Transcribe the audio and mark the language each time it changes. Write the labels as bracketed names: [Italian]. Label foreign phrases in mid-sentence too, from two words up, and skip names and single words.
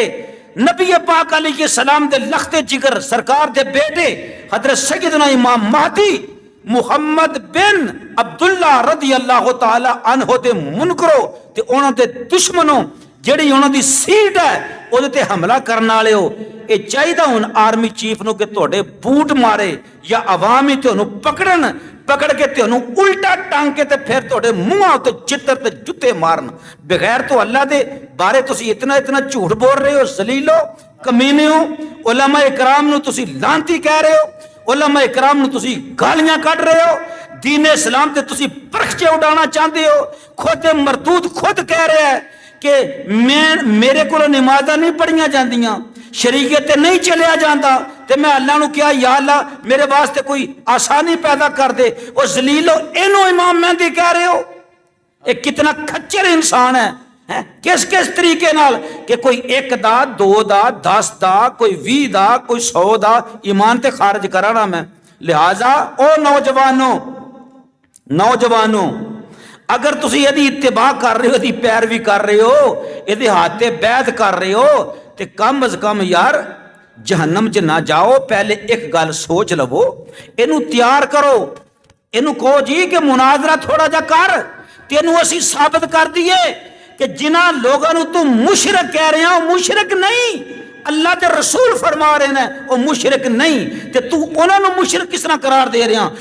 [Punjabi] ਨਬੀ ਪਾਕ ਅਲੈਹਿ ਸਲਾਮ ਦੇ ਲਖਤੇ ਜਿਗਰ ਸਰਕਾਰ ਦੇ ਬੇਟੇ ਹਜ਼ਰਤ ਸੈਯਦਨਾ ਇਮਾਮ ਮਹਦੀ ਮੁਹੰਮਦ ਬਿਨ ਅਬਦੁੱਲਾ ਰਜ਼ੀ ਅੱਲਾਹੁ ਤਾਲਾ ਅਨਹु ਦੇ ਮੁਨਕਰੋ ਤੇ ਉਹਨਾਂ ਦੇ ਦੁਸ਼ਮਣੋਂ ਜਿਹੜੀ ਉਹਨਾਂ ਦੀ ਸੀਟ ਹੈ ਉਹਦੇ ਤੇ ਹਮਲਾ ਕਰਨ ਵਾਲਿਓ, ਇਹ ਚਾਹੀਦਾ ਹੁਣ ਆਰਮੀ ਚੀਫ ਨੂੰ ਕਿ ਤੁਹਾਡੇ ਬੂਟ ਮਾਰੇ ਜਾਂ ਆਵਾਮ ਹੀ ਤੁਹਾਨੂੰ ਪਕੜ ਕੇ ਤੁਹਾਨੂੰ ਉਲਟਾ ਟੰਗ ਕੇ ਤੇ ਫਿਰ ਤੁਹਾਡੇ ਮੂੰਹਾਂ ਉੱਤੇ ਚਿੱਤਰ ਤੇ ਜੁੱਤੇ ਮਾਰਨ। ਬਗੈਰ ਤੋਂ ਅੱਲਾ ਦੇ ਬਾਰੇ ਤੁਸੀਂ ਇਤਨਾ ਝੂਠ ਬੋਲ ਰਹੇ ਹੋ, ਜ਼ਲੀਲੋ ਕਮੀਨੇ ਹੋ। ਉਲਮਾ ਇਕਰਾਮ ਨੂੰ ਤੁਸੀਂ ਲਾਂਤੀ ਕਹਿ ਰਹੇ ਹੋ, ਉਲਮਾ ਇਕਰਾਮ ਨੂੰ ਤੁਸੀਂ ਗਾਲੀਆਂ ਕੱਢ ਰਹੇ ਹੋ, دین اسلام تے تسی پرخچے اڑانا چاہتے ہو. خود مردود خود کہہ رہا ہے کہ میرے کو نمازاں نہیں پڑھیاں جاندیاں, شریعت تے نہیں چلیا جاندا, تے میں اللہ نو کیا یا اللہ میرے واسطے کوئی آسانی پیدا کر دے. وہ ذلیلو اینو امام مہدی کہہ رہے ہو. ایک کتنا کھچر انسان ہے. کس طریقے نال کہ کوئی 1 دا 2 دا 10 دا کوئی 20 دا کوئی 100 دا ایمان تے خارج کرانا میں. لہذا او نوجوانوں اگر تسی یہ اتباع کر رہے ہو, یہ پیروی کر رہے ہو, یہ ہاتھ بیعت کر رہے ہو, تے کم از کم یار جہنم چ نہ جاؤ. پہلے ایک گل سوچ لو, اینو تیار کرو, اینو کہو جی کہ مناظرہ تھوڑا جا کر, تینو اسی ثابت کر دیے کہ جنہ لوگوں تو مشرک کہہ رہے ہیں وہ مشرک نہیں, اللہ تے رسول فرما رہے ہیں وہ مشرک نہیں, تے تو انہوں نے مشرک کس طرح قرار دے رہے ہیں.